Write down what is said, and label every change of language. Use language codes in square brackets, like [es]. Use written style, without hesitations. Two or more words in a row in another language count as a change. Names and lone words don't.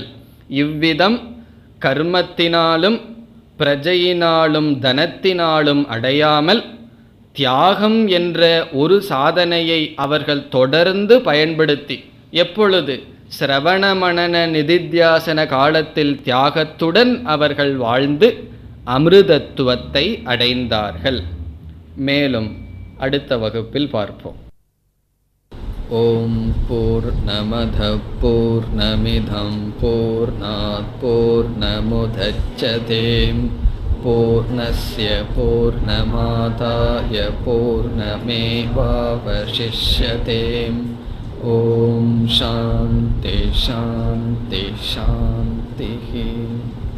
[ta] இவ்விதம் கர்மத்தினாலும் பிரஜையினாலும் தனத்தினாலும் அடையாமல் தியாகம் என்ற ஒரு சாதனையை அவர்கள் தொடர்ந்து பயன்படுத்தி, எப்பொழுது சிரவண மனன நிதித்தியாசன காலத்தில் தியாகத்துடன் அவர்கள் வாழ்ந்து அமிர்தத்துவத்தை அடைந்தார்கள். மேலும் அடுத்த வகுப்பில் பார்ப்போம். [sa] ॐ पूर्णमद पूर्णमिदं पूर्णात् पूर्णमुदच्यते पूर्णस्य पूर्णमादाय पूर्णमेवावशिष्यते. ॐ शान्ति शान्ति शान्ति.